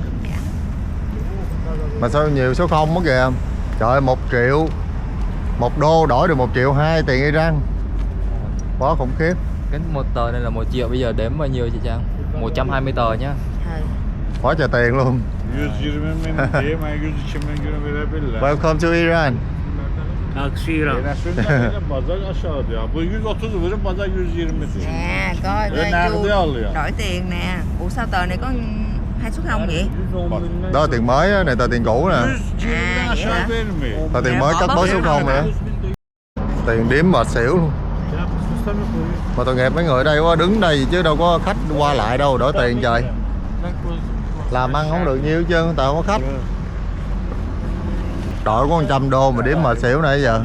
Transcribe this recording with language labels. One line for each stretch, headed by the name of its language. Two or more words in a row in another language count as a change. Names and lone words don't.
Vietnamese: Mà sao nhiều số không mất kìa. Trời ơi, 1 triệu 1 đô đổi được 1 triệu 2 tiền Iran. Quá khủng khiếp. Cái một tờ này là 1 triệu, bây giờ đếm bao nhiêu chị Trang? 120 tờ nhá. Quá trời tiền luôn.
Turkish: 120 bin diye ben 102 bin euro verebilirler.
English: Welcome to Iran.
Turkish: Aksi İran. Bazar aşağıda ya. Bu 130 verin, bazar 120 diyor.
Vietnamese: Nè, coi
Turkish: Nerede alıyor?
Vietnamese: đổi tiền nè. Ủa sao tờ này có 2 suất không vậy? Đó là tiền mới á, này tờ tiền cũ nè.
Turkish: 120'den aşağı vermiyor.
Vietnamese: Tờ tiền mới cắt bớt số không nữa. Tiền điếm mệt xỉu luôn. Mà tội nghiệp mấy người ở đây quá, đứng đây chứ đâu có khách qua lại đâu, đổi tiền trời. Làm ăn không được nhiêu chứ, tao không có khách. Đổi có 100 đô mà điếm mệt xỉu này giờ.